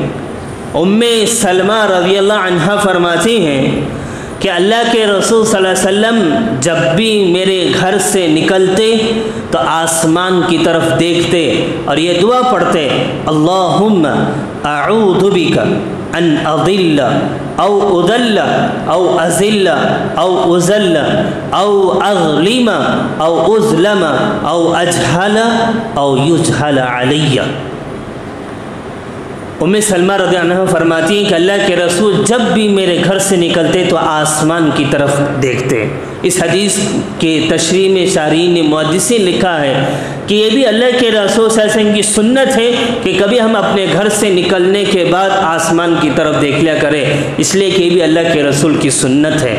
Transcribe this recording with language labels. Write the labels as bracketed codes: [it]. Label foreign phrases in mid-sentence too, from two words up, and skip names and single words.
[ur] ام سلمہ [ar] رضی اللہ عنہا [ur] فرماتی ہیں کہ اللہ کے رسول [ar] صلی اللہ علیہ وسلم [ur] جب بھی میرے گھر سے نکلتے تو آسمان کی طرف دیکھتے اور یہ دعا پڑھتے، [ar] اللہم اعوذ بک ان اضل او اضل او ازل او ازل او اظلم او اظلم او اجہل او یجہل علی۔ [ur] ام سلمہ [ar] رضی اللہ عنہ [ur] فرماتی ہیں کہ اللہ کے رسول جب بھی میرے گھر سے نکلتے تو آسمان کی طرف دیکھتے۔ اس حدیث کے تشریح میں شارحین نے محدثین لکھا ہے کہ یہ بھی اللہ کے رسول [ar] صلی اللہ علیہ وسلم [ur] کی سنت ہے کہ کبھی ہم اپنے گھر سے نکلنے کے بعد آسمان کی طرف دیکھ لیا کریں، اس لیے کہ یہ بھی اللہ کے رسول کی سنت ہے۔